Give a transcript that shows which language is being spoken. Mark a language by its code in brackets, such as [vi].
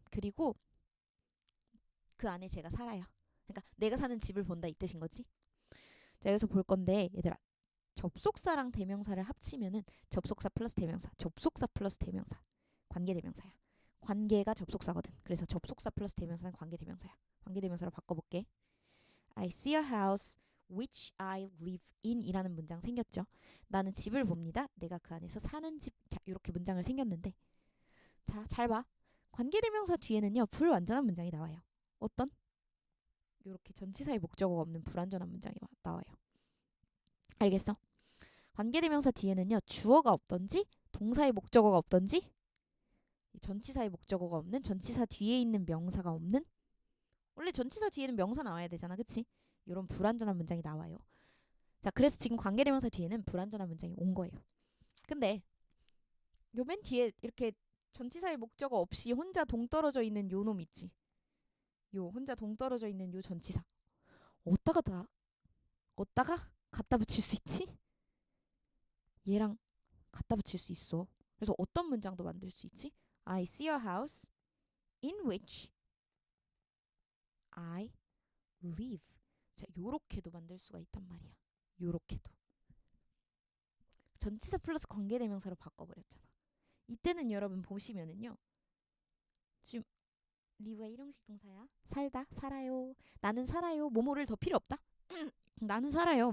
[ko] 그리고 그 안에 제가 살아요. 그러니까 내가 사는 집을 본다 이 뜻인 거지. 자, 여기서 볼 건데 얘들아, 접속사랑 대명사를 합치면은 접속사 플러스 대명사, 접속사 플러스 대명사, 관계대명사야. 관계가 접속사거든. 그래서 접속사 플러스 대명사는 관계대명사야. 관계대명사로 바꿔볼게. [en] I see a house which I live in [ko] 이라는 문장 생겼죠. 나는 집을 봅니다. 내가 그 안에서 사는 집. 자, 이렇게 문장을 생겼는데, 자, 잘 봐. 관계대명사 뒤에는요 불완전한 문장이 나와요. 어떤? 이렇게 전치사의 목적어가 없는 불완전한 문장이 나와요. 알겠어? 관계대명사 뒤에는요 주어가 없던지 동사의 목적어가 없던지 전치사의 목적어가 없는, 전치사 뒤에 있는 명사가 없는, 원래 전치사 뒤에는 명사 나와야 되잖아, 그치? 이런 불완전한 문장이 나와요. 자, 그래서 지금 관계대명사 뒤에는 불완전한 문장이 온 거예요. 근데 요 맨 뒤에 이렇게 전치사의 목적어 없이 혼자 동떨어져 있는 요 놈 있지? 요 혼자 동떨어져 있는 요 전치사 어디다가 갖다 붙일 수 있지? 얘랑 갖다 붙일 수 있어. 그래서 어떤 문장도 만들 수 있지? [en] I see a house in which I live. [ko] 자, 요렇게도 만들 수가 있단 말이야. 요렇게도. 전치사 플러스 관계대명사로 바꿔버렸잖아. 이때는 여러분 보시면은요. 지금 리브가 일용식 동사야. 살다, 살아요. 나는 살아요. 뭐뭐를 더 필요 없다. 나는 살아요.